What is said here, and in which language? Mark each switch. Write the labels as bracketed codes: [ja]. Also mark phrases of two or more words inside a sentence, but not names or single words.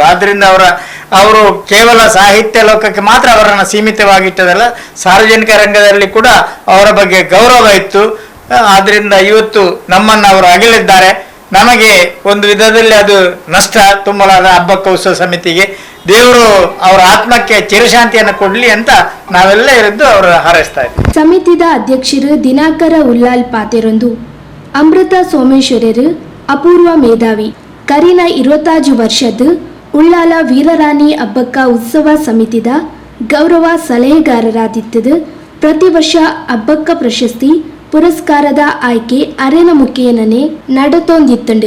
[kn] ಆದ್ದರಿಂದ ಅವರು ಕೇವಲ ಸಾಹಿತ್ಯ ಲೋಕಕ್ಕೆ ಮಾತ್ರ ಅವರನ್ನು ಸೀಮಿತವಾಗಿಟ್ಟದಲ್ಲ, ಸಾರ್ವಜನಿಕ ರಂಗದಲ್ಲಿ ಕೂಡ ಅವರ ಬಗ್ಗೆ ಗೌರವ ಇತ್ತು. ಆದ್ದರಿಂದ ಇವತ್ತು ನಮ್ಮನ್ನು ಅವರು ಅಗಲಿದ್ದಾರೆ. ನಮಗೆ ಒಂದು ವಿಧದಲ್ಲಿ ಅದು ನಷ್ಟ. ತುಂಬಲಾದ ಅಬ್ಬಕ್ಕ ಉತ್ಸವ ಸಮಿತಿಗೆ ದೇವರು ಅವರ ಆತ್ಮಕ್ಕೆ ಚಿರಶಾಂತಿಯನ್ನು ಕೊಡ್ಲಿ ಅಂತ ನಾವೆಲ್ಲ ಇದ್ದು ಅವರು ಹಾರೈಸ್ತಾ ಇದ್ದೀವಿ. [tcy] ಸಮಿತಿದ ಅಧ್ಯಕ್ಷರು ದಿನಾಕರ ಉಲ್ಲಾಲ್ ಪಾತೆರೊಂದು ಅಮೃತ ಸೋಮೇಶ್ವರರು ಅಪೂರ್ವ ಮೇಧಾವಿ ಕರಿನ 25 ವರ್ಷದ ಉಳ್ಳಾಲ ವೀರರಾಣಿ ಅಬ್ಬಕ್ಕ ಉತ್ಸವ ಸಮಿತಿದ ಗೌರವ ಸಲಹೆಗಾರರಾದಿತ್ತದು. ಪ್ರತಿ ವರ್ಷ ಅಬ್ಬಕ್ಕ ಪ್ರಶಸ್ತಿ ಪುರಸ್ಕಾರದ ಆಯ್ಕೆ ಅರೆನ ಮುಖೇನನೆ ನಡತೊಂದಿತ್ತಂಡು.